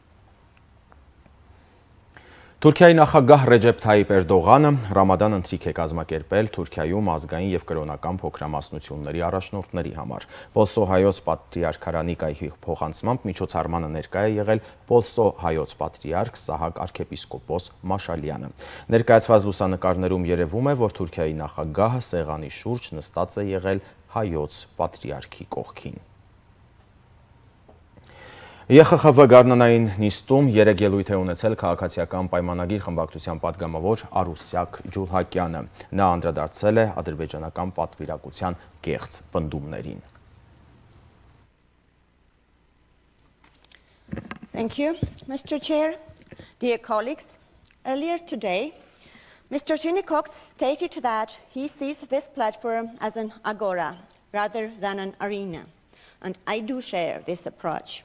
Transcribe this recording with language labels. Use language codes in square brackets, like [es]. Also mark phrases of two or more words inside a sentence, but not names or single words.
[hy] Թուրքիայի նախագահ Ռեջեփ Թայիպ Էրդողանը Ռամադան ընթրիք է կազմակերպել Թուրքիայում ազգային և կրոնական փոքրամասնությունների առաջնորդների համար։ Պոլսո հայոց պատրիարքարանի կայքի փոխանցմամբ միջոցառմանը ներկա է եղել Պոլսո հայոց պատրիարք Սահակ arczepiskopos Մաշալյանը։ Ներկայացված լուսանկարներում երևում է, որ Թուրքիայի նախագահը սեղանի շուրջ նստած է եղել հայոց պատրիարքի կողքին։ ԵԽԽՎ գարնանային նիստում երեկ ելույթ է ունեցել քաղաքացիական պայմանագիր խմբակցության պատգամավոր Արուսյակ Ջուլհակյանը։ Նա անդրադարձել է ադրբեջանական պատվիրակության կեղծ պնդումներին։ [en] Thank you, Mr. Chair. Dear colleagues, earlier today, Mr. Tony Cox stated that he sees this platform as an agora rather than an arena, and I do share this approach.